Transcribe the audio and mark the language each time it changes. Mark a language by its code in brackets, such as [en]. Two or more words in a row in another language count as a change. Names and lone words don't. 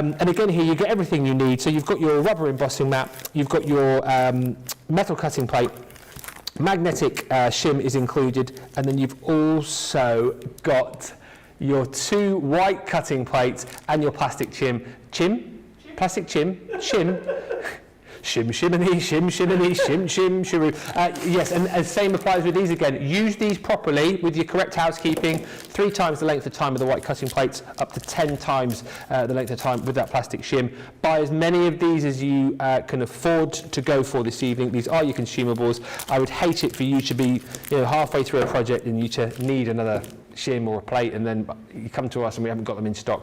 [en] And again here you get everything you need. So you've got your rubber embossing mat, you've got your metal cutting plate, magnetic shim is included, and then you've also got your 2 white cutting plates and your plastic plastic shim. Shim shiminy, shim shiminy, shim shim shiroo. Yes, and same applies with these again. Use these properly with your correct housekeeping. 3 times the length of time with the white cutting plates, up to 10 times the length of time with that plastic shim. Buy as many of these as you can afford to go for this evening. These are your consumables. I would hate it for you to be halfway through a project and you to need another shim or a plate, and then you come to us and we haven't got them in stock.